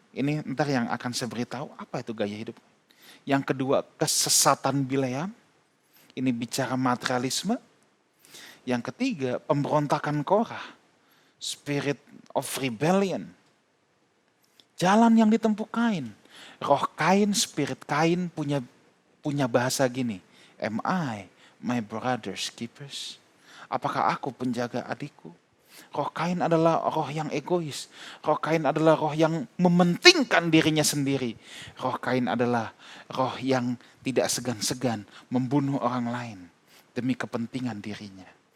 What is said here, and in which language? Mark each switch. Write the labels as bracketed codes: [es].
[id] Ini ntar yang akan saya beritahu apa itu gaya hidup. Yang kedua, kesesatan Bileam. Ini bicara materialisme. Yang ketiga, pemberontakan Korah. [en] Spirit of rebellion. [id] Jalan yang ditempuh Kain. Roh Kain, spirit Kain punya bahasa gini. [en] Am I my brother's keepers? [id] Apakah aku penjaga adikku? Roh Kain adalah roh yang egois. Roh Kain adalah roh yang mementingkan dirinya sendiri. Roh Kain adalah roh yang tidak segan-segan membunuh orang lain demi kepentingan dirinya.